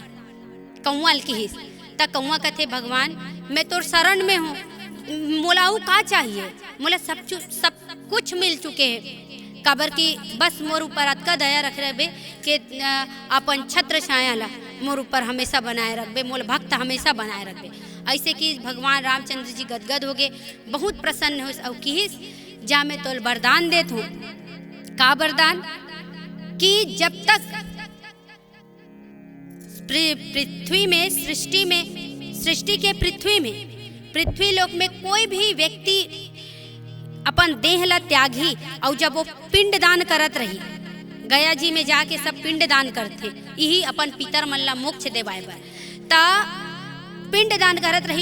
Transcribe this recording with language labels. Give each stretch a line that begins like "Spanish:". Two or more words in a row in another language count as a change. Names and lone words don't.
Chhattisgarhi: कौआ किहिस त कौआ कथे भगवान मैं तोर शरण में हूँ, मोलाऊ का चाहिए, मोला सब कुछ मिल चुके हैं। काबर की बस मोर ऊपर अतका दया रख रहे कि अपन छत्र छाया ला मोर ऊपर हमेशा बनाए रखबे, मोल भक्त हमेशा बनाए रखबे। ऐसे कि भगवान रामचंद्र जी गदगद हो गए, बहुत प्रसन्न हो और किहिस जा मैं तो वरदान देत हूँ। का वरदान कि जब तक पृथ्वी में सृष्टि के पृथ्वी लोक में कोई भी व्यक्ति अपन देह ला त्यागी और जब वो पिंड दान करत रही, गया जी में जाके सब पिंड दान करते, यही अपन पितर मन ला मोक्ष देवाए बर ता पिंड दान करत रही।